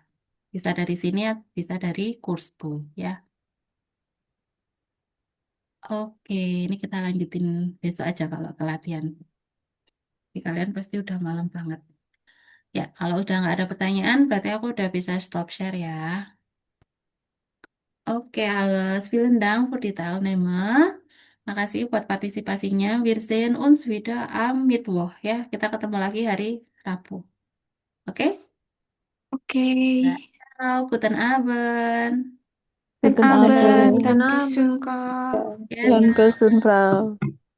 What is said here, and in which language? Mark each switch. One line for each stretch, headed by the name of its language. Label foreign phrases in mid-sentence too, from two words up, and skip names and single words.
Indonesian: Bisa dari sini ya, bisa dari kursku ya. Oke, ini kita lanjutin besok aja kalau ke latihan. Jadi kalian pasti udah malam banget. Ya, kalau udah nggak ada pertanyaan, berarti aku udah bisa stop share ya. Oke,
German: alles. Vielen Dank für die Teilnahme.
Indonesian: Makasih buat partisipasinya.
German: Wir sehen uns wieder am Mittwoch ya.
Indonesian: Kita ketemu lagi hari Rabu. Oke? Oke.
German: Ciao, guten Abend.
Indonesian: Dan
German: Guten Abend, Abend. Dankeschön,
Indonesian: Kak. Ya,
German: Dankeschön, Frau.